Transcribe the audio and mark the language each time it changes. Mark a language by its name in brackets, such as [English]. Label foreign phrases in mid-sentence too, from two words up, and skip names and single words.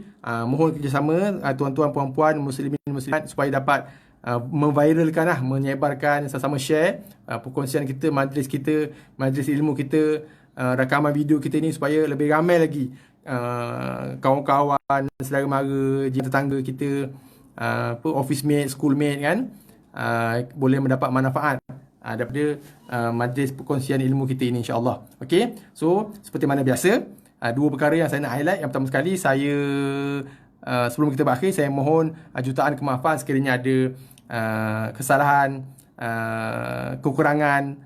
[Malay] Mohon kerjasama tuan-tuan, puan-puan, muslimin, muslimat supaya dapat memviralkan menyebarkan, sama-sama share perkongsian kita, majlis ilmu kita, rakaman video kita ni supaya lebih ramai lagi kawan-kawan, saudara mara, jiran tetangga kita, [English] office mate, school mate [Malay] kan, boleh mendapat manfaat daripada majlis perkongsian ilmu kita ini insya-Allah. Okey. So seperti mana biasa, 2 perkara yang saya nak highlight. Yang pertama sekali, saya sebelum kita berakhir, saya mohon jutaan kemaafan sekiranya ada kesalahan, kekurangan.